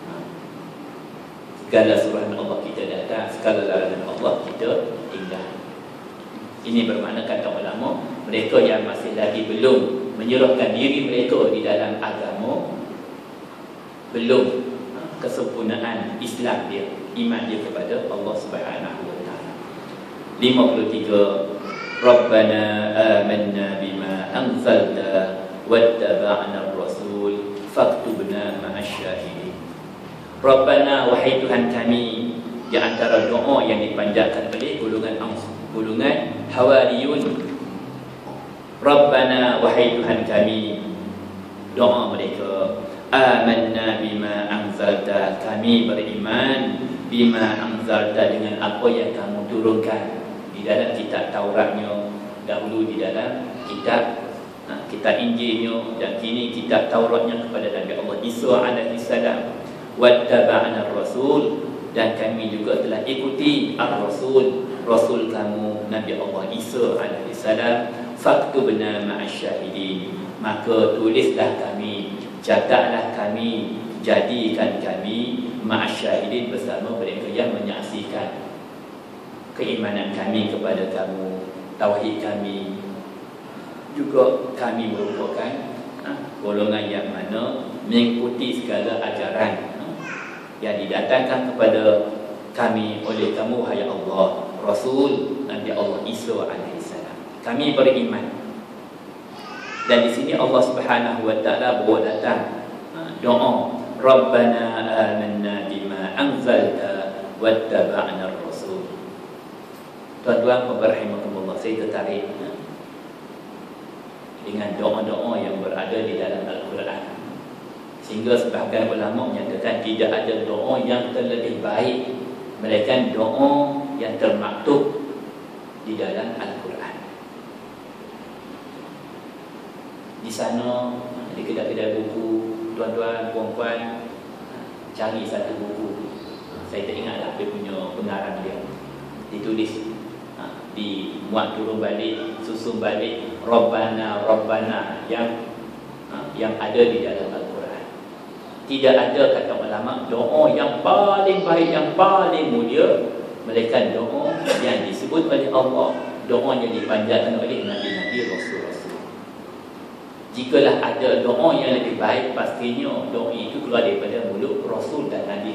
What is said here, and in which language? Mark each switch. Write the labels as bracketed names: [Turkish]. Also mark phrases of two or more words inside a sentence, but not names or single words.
[Malay] Segala surah Allah kita datang, segala larangan Allah kita tinggal. Ini bermakna, kata ulama, mereka yang masih lagi belum menyerahkan diri mereka di dalam agama, belum kesempurnaan Islam dia, iman dia kepada Allah [Arabic] سبحانه وتعالى. 53, ربنا آمنا بما أنزلت واتبعنا الرسول فاكتبنا مع الشاهدين. [Malay] Rabbana, wahai Tuhan kami, di antara doa yang dipanjatkan oleh golongan Hawariyun. Rabbana, wahai Tuhan kami, doa mereka, [Arabic] آمنا بما أنزلت, [Malay] kami beriman, [Arabic] بما أنزلت, [Malay] dengan apa yang kamu turunkan di dalam kitab Tauratnya, dahulu di dalam kitab Injilnya, dan kini kitab Tauratnya kepada Nabi Allah Isa [Arabic] عليه السلام. واتبعنا الرسول, [Malay] dan kami juga telah ikuti ar-rasul, rasul kamu Nabi Allah Isa [Arabic] عليه السلام. فاكتبنا مع الشاهدين, [Malay] maka tulislah kami, catatlah kami, jadikan kami ma'asyahidin, bersama mereka yang menyaksikan keimanan kami kepada kamu, tauhid kami, juga kami merupakan golongan yang mana mengikuti segala ajaran yang didatangkan kepada kami oleh kamu, hai Allah, Rasul Nabi Allah Isa alaihissalam. Kami beriman. Dan di sini Allah [Arabic] سبحانه وتعالى [Malay] bawa datang doa, [Arabic] ربنا آمنا بما أنزلت واتبعنا الرسول. [Malay] Tuan-tuan rahimakumullah, saya tertarik dengan doa-doa yang berada di dalam Al-Quran, sehingga sebahagian ulama menyatakan tidak ada doa yang terlebih baik melainkan doa yang termaktub di dalam Al-Quran. Di sana, di kedai-kedai buku, tuan-tuan, puan-puan, cari satu buku. Saya tak ingatlah dia punya pengarang dia. Ditulis, dimuat turun balik, susun balik, [Arabic] ربنا ربنا [Malay] yang ada di dalam Al-Quran. Tidak ada, kata ulama, doa yang paling baik, yang paling mulia melainkan doa yang disebut oleh Allah, doa yang dipanjatkan oleh Nabi-Nabi, Rasul-Rasul. Jikalah ada doa yang lebih baik, pastinya doa itu keluar daripada mulut Rasul dan Nabi.